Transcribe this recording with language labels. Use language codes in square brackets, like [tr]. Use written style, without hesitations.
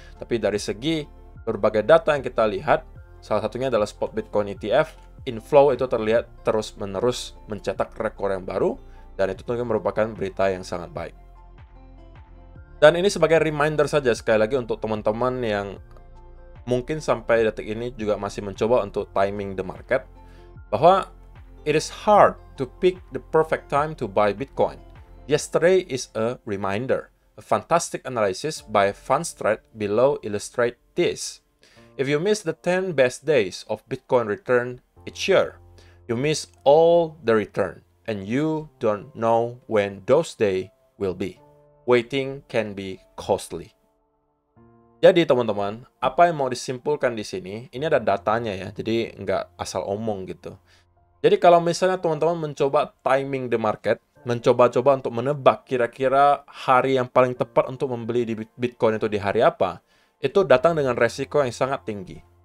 [id] Tapi dari segi berbagai data yang kita lihat, salah satunya adalah spot Bitcoin ETF, inflow itu terlihat terus-menerus mencetak rekor yang baru, dan itu tentunya merupakan berita yang sangat baik. Dan ini sebagai reminder saja sekali lagi untuk teman-teman yang mungkin sampai detik ini juga masih mencoba untuk [en] timing the market, [id] bahwa [en] it is hard to pick the perfect time to buy Bitcoin. Yesterday is a reminder. A fantastic analysis by Fundstrat below illustrate this. If you miss the 10 best days of Bitcoin return each year, you miss all the return, and you don't know when those days will be. Waiting can be costly. [id] Jadi teman-teman, apa yang mau disimpulkan di sini, ini ada datanya ya, jadi nggak asal omong gitu. Jadi kalau misalnya teman-teman mencoba [en] timing the market, [id] mencoba-coba untuk menebak kira-kira hari yang paling tepat untuk membeli di Bitcoin itu di hari apa, itu datang dengan resiko yang sangat tinggi.